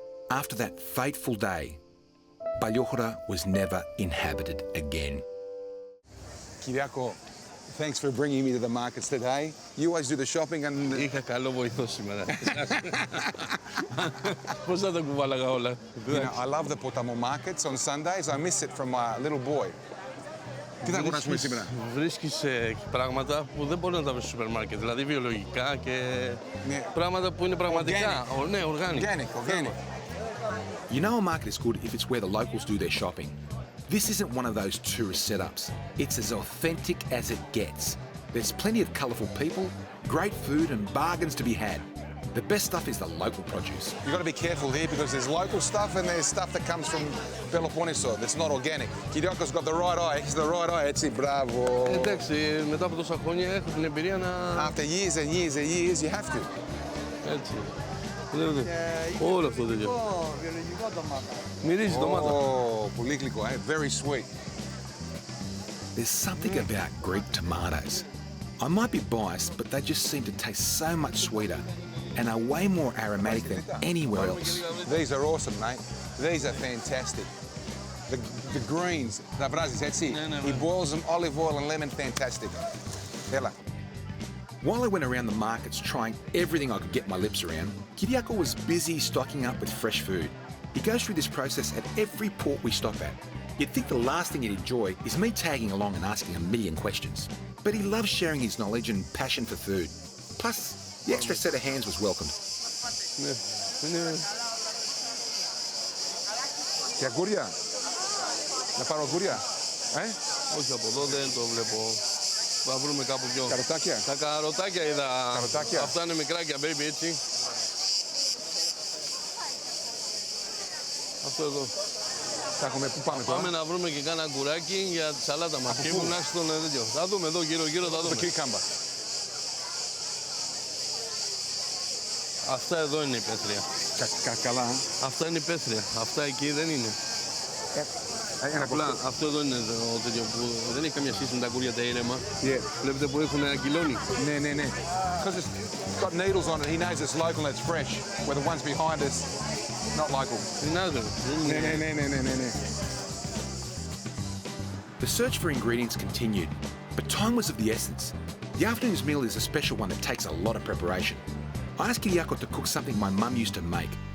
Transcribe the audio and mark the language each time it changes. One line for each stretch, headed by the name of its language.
English: After that fateful day, Paliochora was never inhabited again. Kyriako, thanks for bringing me to the markets today. You always do the shopping and...
Greek: Είχα καλό βοηθό σήμερα. Πώς θα τα κουβάλαγα όλα.
English: I love the Potamo markets on Sundays. I miss it from my little boy.
Greek: Τι θα αγοράσουμε σήμερα? Βρίσκεις πράγματα που δεν μπορεί να τα βρεις στο σούπερ μάρκετ. Δηλαδή βιολογικά και πράγματα που είναι πραγματικά. Ναι, organic.
English: You know a market is good if it's where the locals do their shopping. This isn't one of those tourist setups. It's as authentic as it gets. There's plenty of colourful people, great food and bargains to be had. The best stuff is the local produce. You've got to be careful here because there's local stuff and there's stuff that comes from Peloponneso that's not organic. Kyriako's got the right eye. He's the right eye.
Greek: Έτσι,
English: bravo.
Greek: Εντάξει, μετά από τόσα χρόνια έχω την εμπειρία να...
English: After years and years and years, you have to.
Greek: Έτσι. Όλο αυτό τέτοιο. Βιολογικό ντομάτα. Μυρίζει ντομάτα. Πολύ γλυκό,
English: very sweet. There's something about Greek tomatoes. I might be biased, but they just seem to taste so much sweeter and are way more aromatic than anywhere else. These are awesome, mate. These are fantastic. The greens,
Greek: τα βράζεις έτσι.
English: He boils them, olive oil and lemon, fantastic.
Greek: Έλα.
English: While I went around the markets trying everything I could get my lips around, Kyriako was busy stocking up with fresh food. He goes through this process at every port we stop at. You'd think the last thing he'd enjoy is me tagging along and asking a million questions. But he loves sharing his knowledge and passion for food. Plus, the extra set of hands was welcomed.
Greek: Και αγκούρια. Να πάρω αγκούρια. Όχι από εδώ δεν το βλέπω. Θα βρούμε κάπου πιο. Καροτάκια. Τα καροτάκια είδα. Καροτάκια. Αυτά είναι μικράκια, baby, έτσι. Αυτό εδώ. Πού πάμε τώρα? Πάμε να βρούμε και κάνα αγκουράκι για τη σαλάτα μας. Και ήμουν άστον τέτοιο. Θα δούμε εδώ γύρω-γύρω, θα δούμε. Το κυρικάμπα. Αυτά εδώ είναι υπαίθρια. Καλά. Αυτά είναι υπαίθρια. Αυτά εκεί δεν είναι. Απλά αυτό εδώ είναι το τέτοιο που δεν έχει καμία σχέση με τα αγκούρια τα ήρεμα. Βλέπετε που έχουν αγκυλώνει. Ναι.
English: Because it's got needles on it, he knows it's local and it's fresh. Where the ones behind us, not local.
Greek: Ναι.
English: The search for ingredients continued, but time was of the essence. The afternoon's meal is a special one that takes a lot of preparation. I asked Kythira to cook something my mum used to make.